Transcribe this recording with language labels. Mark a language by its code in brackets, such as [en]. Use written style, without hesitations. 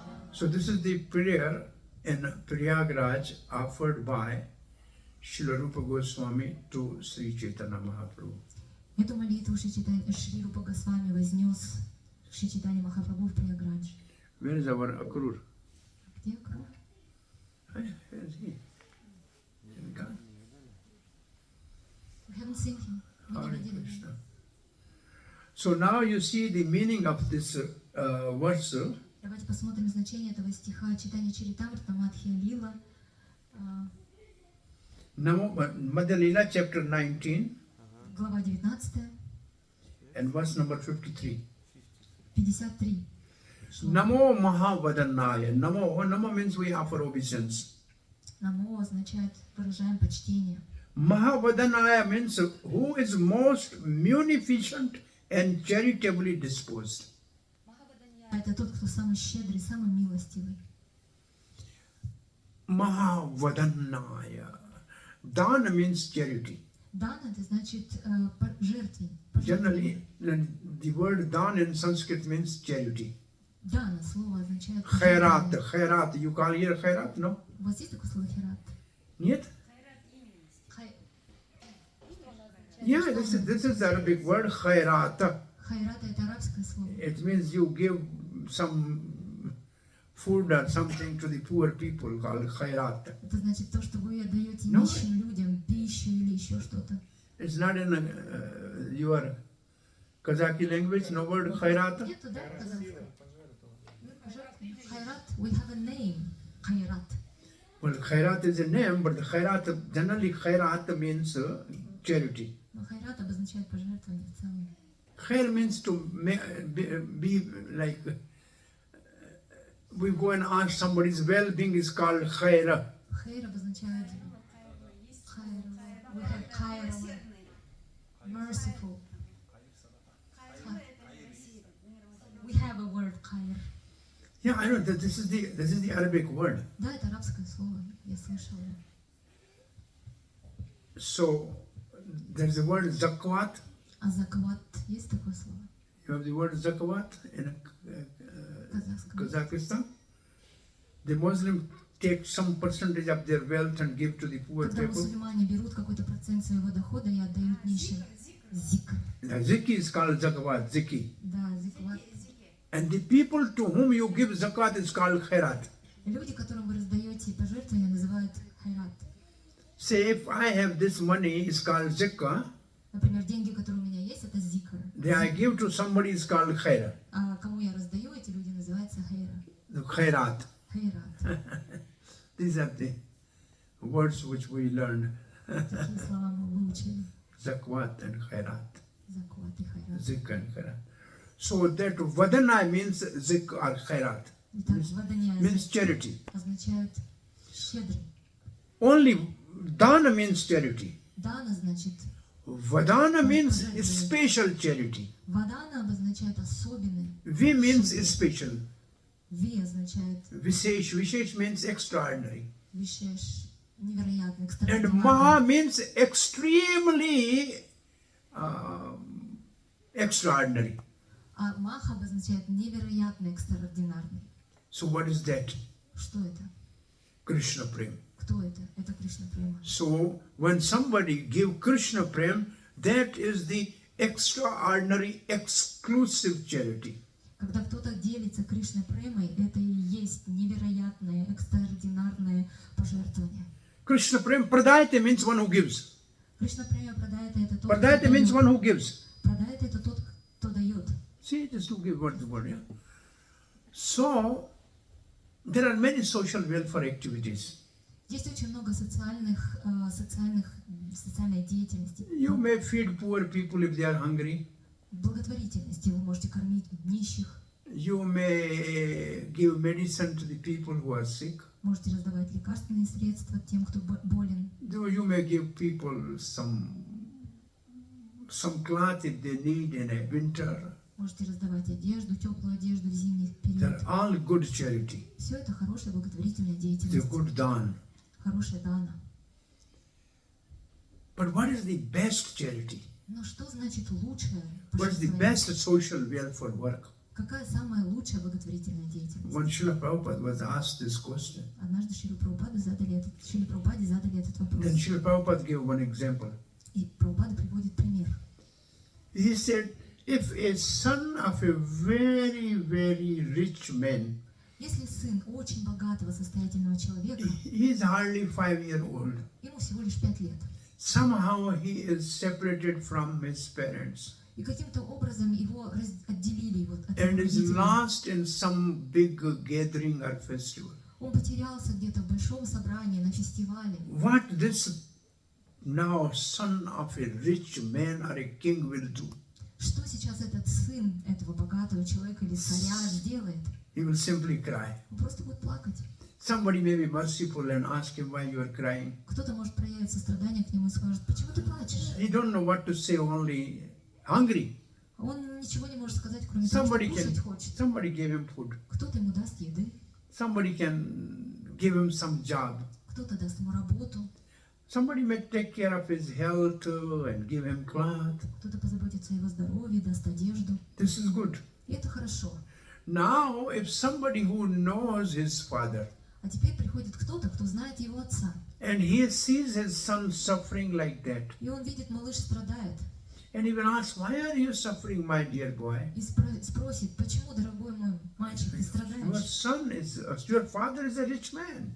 [en] So this is the prayer in Prayagraj offered by Srila Rupa Goswami to Sri Chaitanya Mahaprabhu. [ru] Эту молитву Шри Рупа Госвами вознес Шри Чайтанья Махапрабху в Праяградж. [en] Where is our Akrur? [ru] Где Акрур? [en] Where is he? God. We haven't seen him. [ru] Мы не [sa] Hare [ru] видели его. [sa] Krishna. [en] So now you see the meaning of this verse. [ru] Давайте посмотрим значение этого стиха. Читание Чаритамрита Мадхья Лила. [en] Madhya Leela chapter 19 [ru] Глава 19, [en] and verse number 53. [ru] 53. [sa] Namo Mahavadanaya. [en] Namo means we offer obeisance. [ru] Намо означает выражаем почтение. [en] Mahavadanaya means who is most munificent and charitably disposed. [ru] Это тот, кто самый щедрый, самый милостивый. [en] Mahavadanaya. Dana means charity. [ru] Дан это значит жертвень. [en] Generally, the word dan in Sanskrit means charity. [ru] Дана слово означает [en] Khairat, [ru] пожертвование. [en] khairat. You call here khairat, no? [ru] У вас есть такое слово херат? Нет? [en] Yeah, this is the Arabic word khairat. [ru] Хайрат это арабское слово. [en] It means you give some food or something to the poor people called khairat. [ru] Это значит то, что вы отдаете [en] No. [ru] нищим людям пищу или еще что-то. [en] It's not in your Kazakhi language, no word khairat. [ru] Нету, да, казахского? Пожертвование. [en] Хайрат, we have a name. [ru] Хайрат. [en] Well, khairat is a name, but the khairat, generally khairat means charity. [ru] Но хайрат обозначает пожертвование в целом. [en] Khair means to be like, we go and ask somebody's well-being is called khair. [ru] Хайр обозначает хайр. [en] We have хайр. Merciful. We have a word хайр. Yeah, I know that this is the Arabic word. [ru] Да, это арабское слово. Я слышала. [en] So there's the word zakat. [ru] А закват есть такое слово? [en] You have the word zakat in [ru] Казахском. [en] Kazakhstan. The Muslim take some percentage of their wealth and give to the poor [ru] Когда [en] people. [ru] мусульмане берут какой-то процент своего дохода и отдают нищим. Зикр. [en] Ziki is called zakat, ziki. [ru] Да, зикват. [en] And the people to whom you give zakat is called khairat. [ru] Люди, которым вы раздаете пожертвования, называют хайрат. [en] Say if I have this money is called zakah, [ru] Например, деньги, которые у меня есть, это зикр. [en] then I give to somebody is called khair. [ru] А кому я раздаю, эти люди называются хайра. [en] The khairat. [ru] Хайрат. [en] These are the words which we learned. [ru] Такие слова мы выучили. [en] Zakwat and khairat. [ru] Закват и хайрат. [en] Zik and khairat. So that vadana means zik or khairat. [ru] Итак, ваданя [en] Means charity. [ru] означает щедрый. [en] Only dana means charity. [ru] Дана значит [en] Vadana means special charity. [ru] вадана обозначает особенный. [en] V means special. [ru] Ви означает [en] Vishesh means extraordinary. [ru] вишеш, невероятный, [en] And Maha [ru] экстраординарный. [en] means extremely extraordinary. [ru] А маха обозначает невероятный, экстраординарный. [en] So what is that? [ru] Что это? [en] Krishna Prem. [ru] Кто это? Это Кришна Према. [en] So when somebody give Krishna Prem, that is the extraordinary, exclusive charity. [ru] Когда кто-то делится Кришной Премой, это и есть невероятное, экстраординарное пожертвование. [en] Krishna Prem, Pradayate means one who gives. [ru] Кришна Према продает это тот, [en] Pradayate [ru] кто [en] means [ru] дает. [en] one who gives. [ru] Продает это тот, кто дает. [en] See, just to give word the word, yeah. So there are many social welfare activities. [ru] Есть очень много социальной деятельности. You may feed poor people if they are hungry. Благотворительности. Вы можете кормить нищих, [en] You may give medicine to the people who are sick. [ru] можете раздавать лекарственные средства тем, кто болен. [en] You may give people some cloth if they need in a winter. [ru] Можете раздавать одежду, теплую одежду в зимний [en] They're [ru] период. [en] all good charity. [ru] Все это хорошая благотворительная [en] They're [ru] деятельность. [en] good dan. [ru] Хорошая дана. [en] But what is the best charity? [ru] Но что значит лучшее [en] What's the [ru] божествование? [en] best social welfare work? [ru] Какая самая лучшая благотворительная деятельность? [en] When Srila Prabhupada was asked this question, [ru] Однажды Шриле Прабхупаде задали этот вопрос. [en] then Srila Prabhupada gave one example. [ru] И Прабхупада приводит пример. [en] He said, if a son of a very, very rich man, [ru] Если сын очень богатого, состоятельного человека, [en] he is hardly 5-year-old, [ru] ему всего лишь 5 лет, [en] somehow he is separated from his parents [ru] и каким-то образом его отделили от [en] and [ru] его [en] is [ru] родителей. [en] lost in some big gathering or festival. [ru] Он потерялся где-то в большом собрании, на фестивале. [en] What this now son of a rich man or a king will do? [ru] Что сейчас этот сын этого богатого человека или царя сделает? [en] He will simply cry. [ru] Он просто будет плакать. [en] Somebody may be merciful and ask him why you are crying. [ru] Кто-то может проявить сострадание к нему и скажет: почему ты плачешь? [en] He don't know what to say, only hungry. [ru] Он ничего не может сказать, кроме того, что кушать хочет. [en] Somebody gave him food. [ru] Кто-то ему даст еды, [en] Somebody can give him some job. [ru] кто-то даст ему работу, [en] Somebody may take care of his health and give him cloth. [ru] кто-то позаботится о его здоровье, даст одежду. [en] This is good. [ru] И это хорошо. [en] Now, if somebody who knows his father [ru] А теперь приходит кто-то, кто знает его отца. [en] and he sees his son suffering like that, [ru] И он видит, малыш страдает. [en] and he will ask, why are you suffering, my dear boy? [ru] И спросит: почему, дорогой мой мальчик, ты [en] Your [ru] страдаешь? [en] son is, your father is a rich man.